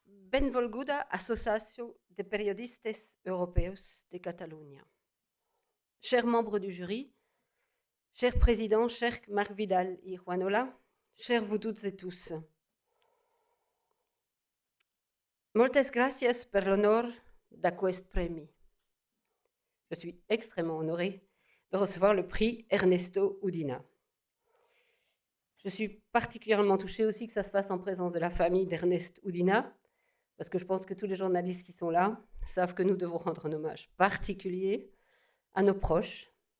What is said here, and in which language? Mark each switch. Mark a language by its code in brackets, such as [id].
[ca] Benvolguda Associació de Periodistes Europeus de Catalunya. [fr] Chers membres du jury, cher président, cher Marc Vidal y Juanola, chers vous toutes et tous. [ca] Moltes gràcies per l'honneur d'aquest premi. [fr] Je suis extrêmement honorée de recevoir le prix Ernesto Udina. Je suis particulièrement touchée aussi que ça se fasse en présence de la famille d'Ernest Udina, parce que je pense que tous les journalistes qui sont là savent que nous devons rendre un hommage particulier à nos proches.